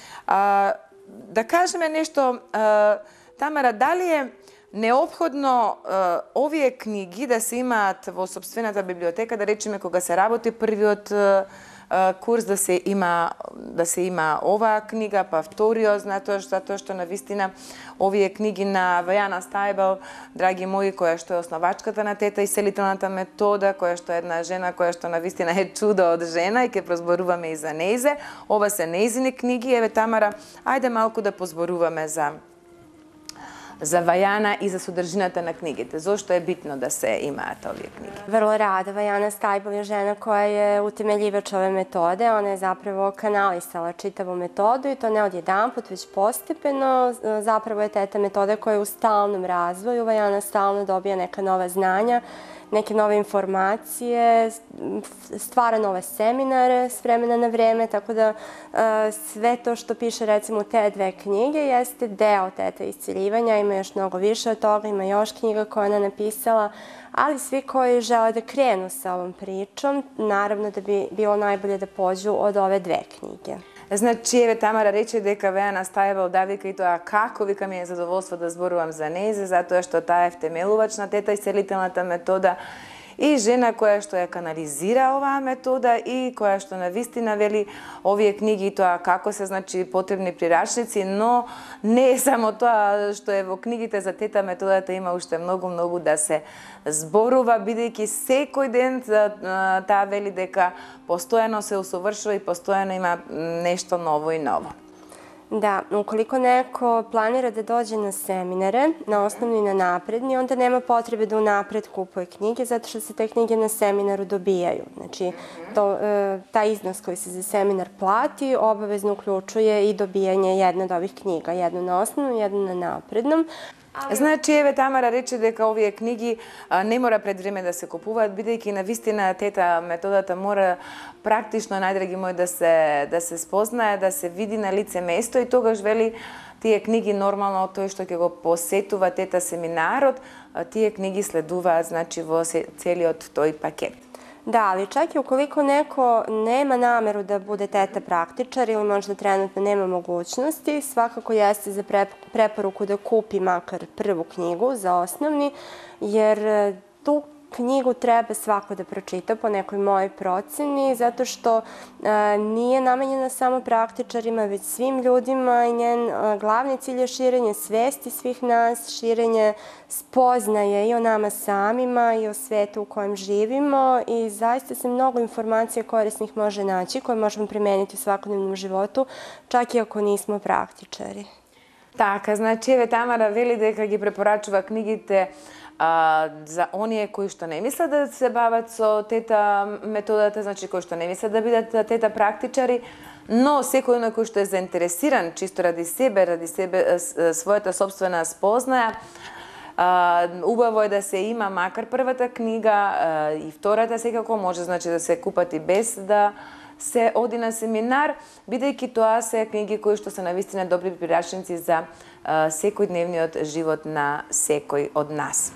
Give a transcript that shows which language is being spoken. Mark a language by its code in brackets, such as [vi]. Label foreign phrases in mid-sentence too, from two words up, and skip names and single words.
[mk] Да кажеме нешто, Тамара, дали е неопходно овие книги да се имаат во сопствената библиотека, да речеме кога се работи првиот курс да се има оваа книга, па вториот, затоа што навистина овие книги на Вајана Стајбел, драги мои, која што е основачката на тета исцелителната метода, која што е една жена која што навистина е чудо од жена и ќе прозборуваме и за нејзе. Ова се нејзини книги. Еве, Тамара, ајде малку да позборуваме за Вајана и за содржината на книгите. Зошто е битно да се имаат овие книги? [sr] Vrlo rado. Vajana Stajbel je žena koja je utemeljivač ove metode. Ona je zapravo kanalisala čitavu metodu i to ne odjedanput, već postepeno. Zapravo je teta metoda koja je u stalnom razvoju. Vajana stalno dobija neka nova znanja, neke nove informacije, stvara nove seminare s vremena na vreme, tako da sve to što piše recimo u te dve knjige jeste deo teta isceljivanja, ima još mnogo više od toga, ima još knjiga koje ona napisala, ali svi koji žele da krenu sa ovom pričom, naravno da bi bilo najbolje da pođu od ove dve knjige. [mk] Значи, еве, Тамара рече дека Вајана Стајбел да вика и тоа како, вика ми е задоволство да зборувам за нејзе, затоа што таа е втемелувач на тета исцелителната метода и жена која што ја канализира оваа метода и која што навистина вели овие книги и тоа како се, значи, потребни прирачници, но не е само тоа што е во книгите за тета методата, има уште многу да се зборува, бидејќи секој ден таа вели дека постојано се усовршува и постојано има нешто ново и ново. [sr] Da, ukoliko neko planira da dođe na seminare, na osnovni i na napredni, onda nema potrebe da unapred kupuje knjige, zato što se te knjige na seminaru dobijaju. Znači, taj iznos koji se za seminar plati obavezno uključuje i dobijanje jedne od ovih knjiga, jednu na osnovnom, jednu na naprednom. [mk] Значи, еве, Тамара рече дека овие книги не мора пред време да се купуваат, бидејќи навистина тета методата мора практично, најдраги мои, да се спознае, да се види на лице место и тогаш вели тие книги нормално тој што ќе го посетува тета семинарот, тие книги следуваат, значи, во целиот тој пакет. [sr] Da, ali čak i ukoliko neko nema nameru da bude teta praktičar ili možda trenutno nema mogućnosti, svakako jeste za preporuku da kupi makar prvu knjigu za osnovni, jer tu knjigu treba svako da pročita po nekoj mojoj proceni, zato što nije namenjena samo praktičarima, već svim ljudima i njen glavni cilj je širenje svesti svih nas, širenje spoznaje i o nama samima i o svetu u kojem živimo i zaista se mnogo informacija korisnih može naći, koje možemo primeniti u svakodnevnom životu, čak i ako nismo praktičari. [mk] Така, значи, еве, Тамара вели дека ги препорачува книгите за оние кои што не мислат да се бават со тета методата, значи кои што не мислат да бидат тета практичари, но секој на кој што е заинтересиран чисто ради себе, својата собствена спознаја, Убаво е да се има макар првата книга и втората секако може значи да се купат и без да се оди на семинар, бидејќи тоа се книги кои што се навистина добри прирачници за секојдневниот живот на секој од нас.